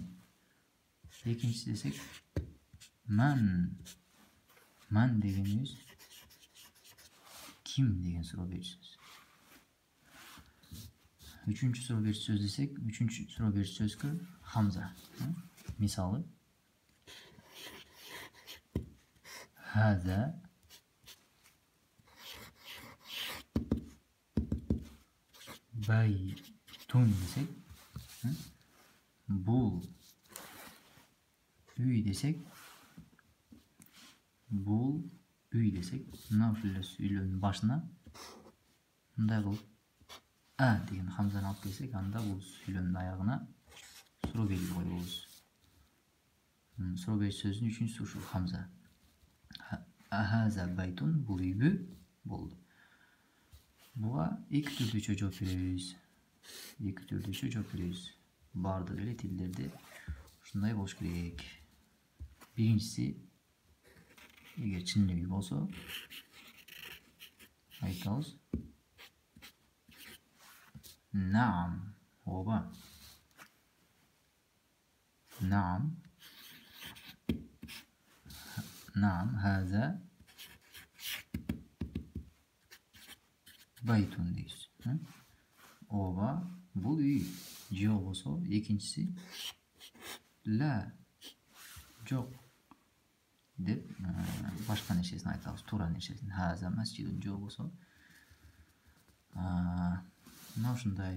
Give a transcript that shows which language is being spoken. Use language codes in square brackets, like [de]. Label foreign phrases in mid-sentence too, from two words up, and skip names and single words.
[ky] Экинчиси десек ман. Ман дегенибиз ким деген суроо берүүчү сөз. Үчүнчү суроо берүүчү сөз десек, үчүнчү суроо берүүчү сөзгө хамза. Мисалы [ar] هذا بيتٌ [ky] десек, бул үй десек, бул үй десек, мына ушул сүйлөөнүн башына мындай кылып деген хамзаны алып келсек, анда бул сүйлөөнүн аягына суроо белги коебуз. Суроо берүүчү сөздүн үчүнчүсү ушул хамза. [ar] أهذا بيتٌ, [ky] бул үйбү? Болду. Буга эки түрдүүчө жооп беребиз. Эки түрдүүчө жооп беребиз. Бардык эле тилдерде ушундай болуш керек. Биринчиси, эгер чын эле үй болсо, айтабыз наам, оба. Наам. [ar] نعم هذا بيتٌ [ky] дейбиз. Оба, бул үй. Же болбосо, экинчиси ла, жок деп башка нерсесин айтабыз, туура нерсесин. [ar] هذا مسجدٌ, [ky] же болбосо мына ушундай.